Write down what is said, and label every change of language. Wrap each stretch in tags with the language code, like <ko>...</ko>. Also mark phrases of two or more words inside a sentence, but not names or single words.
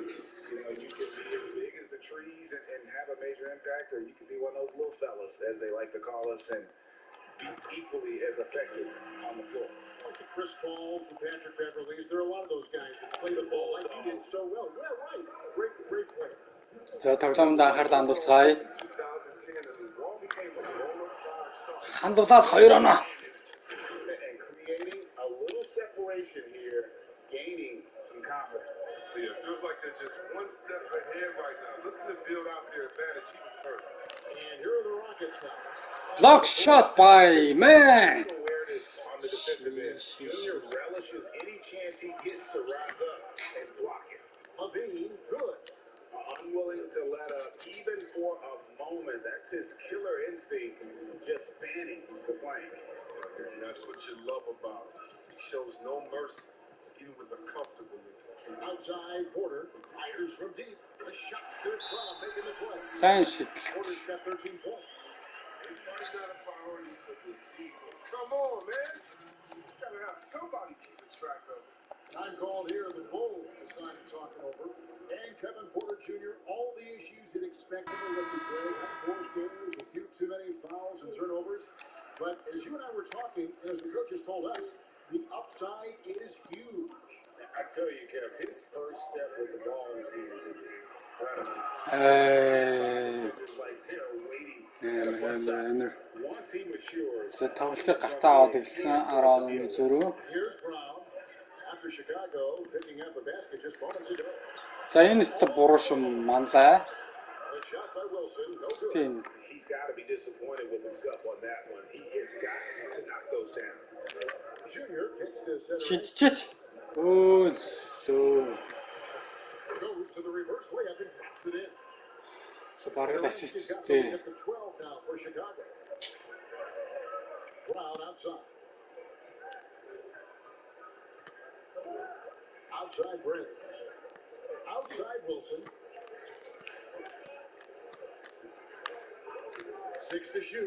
<en>You know, you can be as big as the trees and have a major impact, or you can be one of those little fellas, as they like to call us, and be equally as effective on the floor. Like the Chris Pauls, the Patrick Beverleys, there are a lot of those guys that play the ball like you did so well. Yeah, right. Great player.</en> <mn>За тоглоомд анхаарал хандуулцгаая. Хандуулаад 2 оноо.</mn> <en>And creating a little separation here, gaining some confidence. Yeah, it feels like they're just one step ahead right now, looking to build out their advantage even further. And here are the Rockets now. Block shot by man. Awareness on the defensive end. Junior relishes any chance he gets to rise up and block it. Levine, good. Unwilling to let up even for a moment. That's his killer instinct, just fanning the flame. And that's what you love about him. He shows no mercy, even with a comfortable lead. Outside, Porter fires from deep. The shot stood from making the play.</en> <mn>Сайн шийдэл.</mn> <en>Porter's got 13 points. Everybody's got a priority to the team. Come on, man. You gotta have somebody keeping track of it. Time called here. The Bulls decided talking over. And Kevin Porter Jr., all the issues you'd expect of a rookie player. Unforced errors, a few too many fouls and turnovers. But as you and I were talking, and as the coaches told us, the upside is huge. I tell you, Kev, his first step with the ball in his hands is incredible. It's like they're waiting at a bus stop. Once he matures.</en> <mn>За тоглолтыг гартаа аваад ирсэн 10 зөрүү.</mn> <en>Here's Brown. After Chicago picking up a basket just moments ago.</en> <mn>За энэ ч буруу шум манлаа.</mn> <en>A shot by Wilson. No good. He's got to be disappointed with himself on that one. He has got to knock those down. Junior kicks to center. Чичич. Өө лөө. Goes to the reverse layup and drops it in.</en> <mn>За бараг ассисттэй.</mn> <en>At the 12 now for Chicago. Brown outside. Outside Brent. Outside Wilson. 6 to shoot.</en>